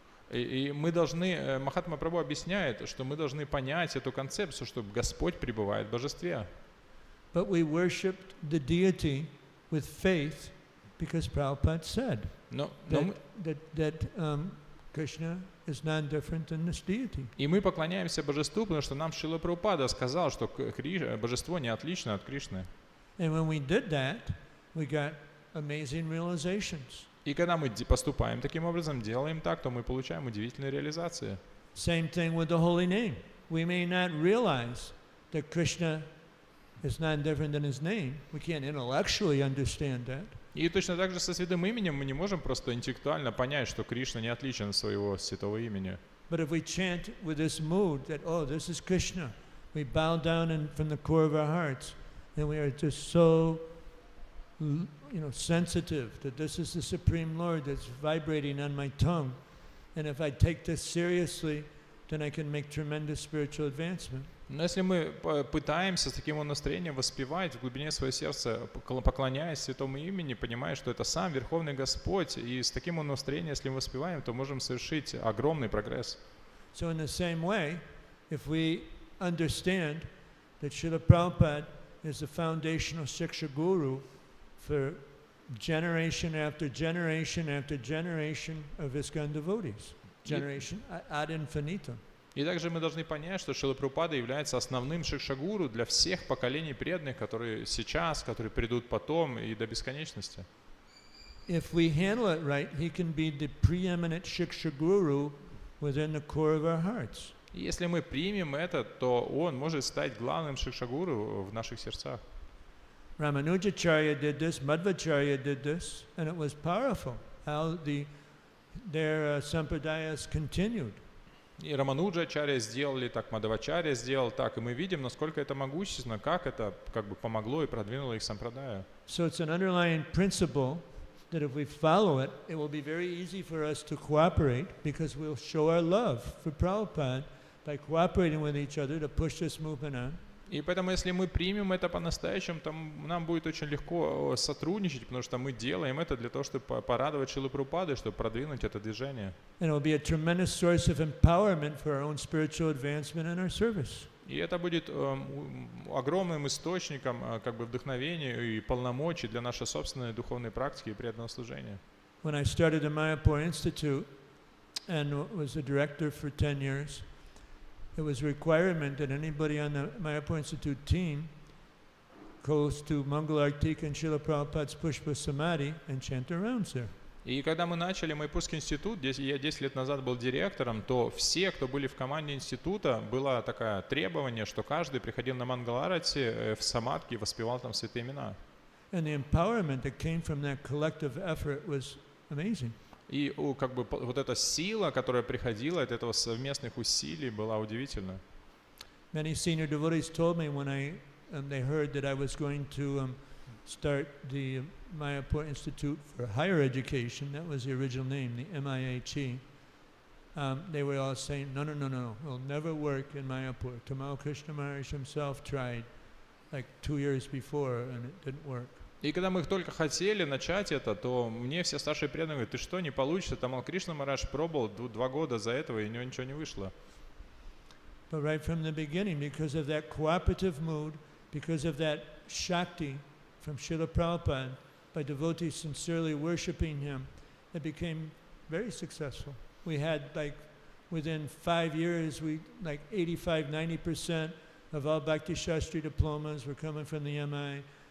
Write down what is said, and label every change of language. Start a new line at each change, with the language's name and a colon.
Russian: И мы должны, Махатма Прабху объясняет, что мы должны понять эту концепцию, что Господь пребывает в божестве.
English: but we worshipped the deity with faith because Prabhupada said
Russian: Но
English: that Krishna is non-different than this deity.
Russian: И мы поклоняемся божеству, потому что нам Шрила Прабхупада сказал, что божество не отлично от Кришны.
English: And when we did that, we got amazing realizations.
Russian: И когда мы поступаем таким образом, делаем так, то мы получаем удивительные реализации.
English: Same thing with the holy name. We may not realize that Krishna is non-different than his name. We can't intellectually understand that.
Russian: И точно так же со святым именем мы не можем просто интеллектуально понять, что Кришна не отличен от своего святого имени.
English: But if we chant with this mood that, oh, this is Krishna, we bow down from the core of our hearts, and we are just so, sensitive that this is the Supreme Lord that's vibrating on my tongue. And if I take this seriously, then I can make tremendous spiritual advancement.
Russian: Но если мы пытаемся с таким настроением воспевать в глубине своего сердца, поклоняясь святому имени, понимая, что это сам Верховный Господь, и с таким настроением, если мы воспеваем, то можем совершить огромный прогресс.
English: So in the same way, if we understand that Srila Prabhupada is the foundational Shiksha Guru for generation after generation after generation of ISKCON devotees, generation ad infinitum.
Russian: И также мы должны понять, что Шрила Прабхупада является основным шикшагуру для всех поколений преданных, которые сейчас, которые придут потом и до бесконечности.
English: If we handle it right, he can be the preeminent Shiksha Guru within the core of our hearts.
Russian: И если мы примем это, то он может стать главным шикшагуру в наших сердцах.
English: Ramanujacharya did this, Madhvacharya did this, and it was powerful how their sampradayas continued.
Russian: И Рамануджачарья сделали так, Мадхавачарья сделал так, и мы видим, насколько это могущественно, как это помогло и продвинуло их сампрадая.
English: So it's an underlying principle that if we follow it, it will be very easy for us to cooperate because we'll show our love for Prabhupada by cooperating with each other to push this movement on.
Russian: И поэтому, если мы примем это по-настоящему, то нам будет очень легко сотрудничать, потому что мы делаем это для того, чтобы порадовать Шрилу Прабхупаду, чтобы продвинуть это движение.
English: And it will be a tremendous source of empowerment for our own spiritual advancement and our service.
Russian: И это будет огромным источником вдохновения и полномочий для нашей собственной духовной практики и преданного служения.
English: When I started the Mаяпур Institute and was the director for 10 years, it was a requirement that anybody on the Mаяpur Institute team goes to Mangal Artik and Srila Prabhupada's Pushpa Samadhi and chant their rounds there.
Russian: И когда мы начали Майпурский институт, я 10 лет назад был директором, то все, кто были в команде института, было такое требование, что каждый приходил на Мангаларати в самадхи и воспевал там святые имена.
English: And the empowerment that came from that collective effort was amazing.
Russian: И вот эта сила, которая приходила от этого совместных усилий, была удивительна.
English: Many senior devotees told me when they heard that I was going to start the Mayapur Institute for Higher Education, that was the original name, the MIHE, they were all saying, no, it'll never work in Mayapur. Tamal Krishna Maharaj himself tried like 2 years before and it didn't work.
Russian: И когда мы только хотели начать это, то мне все старшие преданные говорят, ты что, не получится? Тамал Кришна Махарадж пробовал 2 года за этого, и у него ничего не вышло.
English: But right from the beginning, because of that cooperative mood, because of that Shakti from Srila Prabhupada, by devotees sincerely worshiping him, it became very successful. We had within 5 years, 85-90% of all Bhakti Shastri diplomas were coming from the MI.